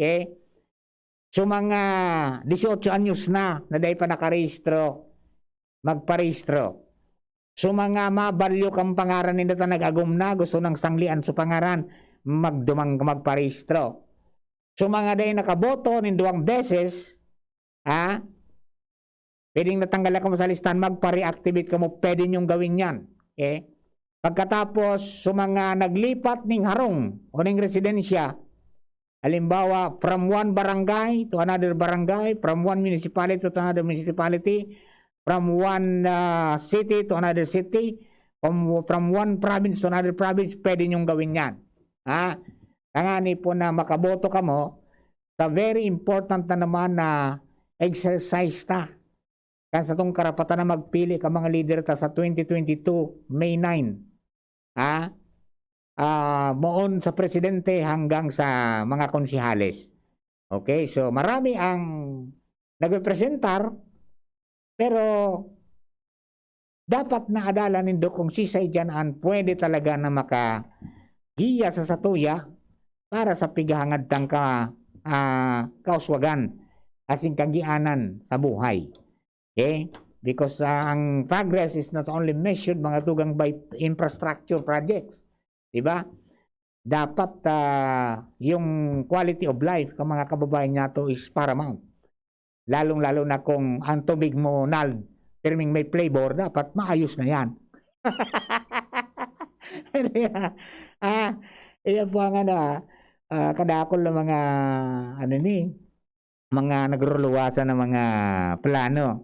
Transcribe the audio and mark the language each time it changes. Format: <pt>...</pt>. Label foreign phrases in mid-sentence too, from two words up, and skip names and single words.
<bik>Okay? So, mga 18 anyos na day pa nakarehistro, magparehistro. So, mga mabalyo kang pangaran nila ta nag-agum na, gusto ng sanglian sa pangaran, magparehistro. So mga day nakaboto ng 2 beses, pwedeng natanggal ka mo sa listahan, magpa-reactivate ka mo, pwede nyong gawin yan. Okay? Pagkatapos, so mga naglipat ng harong o ng residensya, halimbawa,</bik> <en>from one barangay to another barangay, from one municipality to another municipality, from one city to another city, from one province to another province,</en> <tl>pwede nyong gawin yan.</tl> <bik>Tangani po na makaboto ka mo, sa</bik> <en>very important</en> <bik>na naman na exercise ta. Kasi itong karapatan na magpili ka mga leader ta sa 2022, May 9. Moon sa presidente hanggang sa mga konsihales. Okay, so marami ang nagrepresentar, pero dapat naadala nindo kung sisay dyan ang pwede talaga na makagiya sa satuya para sa pigahangad tang kauswagan asing kagianan sa buhay.</bik> <en>Okay? Because ang progress is not only measured</en> <bik>mga tugang</bik> <en>by infrastructure projects.</en> <tl>Diba? Dapat yung</tl> <en>quality of life</en> <tl>ng mga kababayan nato is paramount. Lalong-lalo na kung ang tubig mo terming may flavor, dapat maayos na yan.</tl> <bik>Iyan po ang kadakol ng mga mga nagruluwasan ng mga plano.</bik>